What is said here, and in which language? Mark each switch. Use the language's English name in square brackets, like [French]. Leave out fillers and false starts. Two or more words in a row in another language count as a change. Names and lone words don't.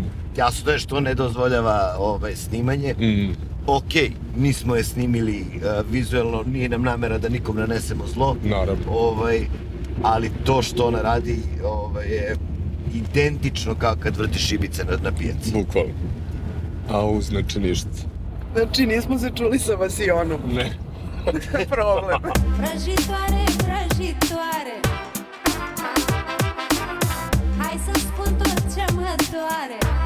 [Serbian] Jasno je što ne dozvoljava snimanje. Okej, nismo je snimili vizuelno, nije nam namera da nikom nanesemo zlo. Naravno. Ali to što ona radi je identično kao kad vrti šibice na pijaci. Bukvalno. Au, znači ništa. Znači, nismo se čuli sa Vasionom. Ne. Problem. [Romanian] Vrăjitoare, vrăjitoare, hai să-mi spun tot ce mă doare.